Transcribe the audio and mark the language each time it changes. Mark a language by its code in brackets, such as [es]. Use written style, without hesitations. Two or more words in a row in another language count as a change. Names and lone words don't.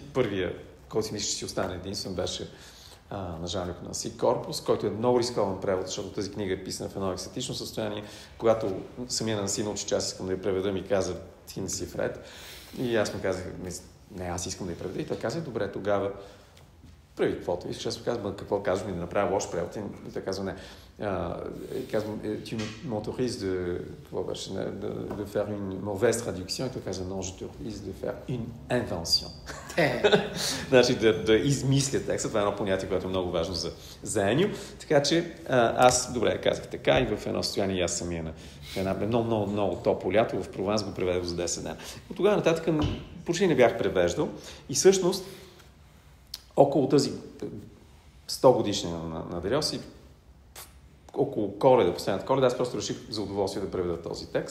[bg] Първия, който си мисля, че си остане единствен, беше на Жан-Люк Нанси Корпус, който е много рискован превод, защото тази книга е писана в едно екстатично състояние. Когато самия Нанси научи, че аз искам да я преведа, ми каза, ти не си вред. И аз му казах, не, аз искам да я преведа. И той каза, добре, тогава прави каквото искаш. Аз му казвам, какво казваш ми да направя лош превод? И той казва, не. Казвам, [fr] tu m'autorises de faire une mauvaise traduction. [bg] И той казва, [fr] non, je t'autorise de faire une invention. [bg] Значи да измисля текста. Това е едно понятие, което е много важно за Енио. Така че аз, добре, казах така и в едно състояние аз самия на една много топло лято в Прованс го преведох за 10 дена. От тогава нататък почти не бях превеждал и всъщност около тази 100 годишнина на Делиос и около Коледа, последната Коледа, аз просто реших за удоволствие да преведа този текст.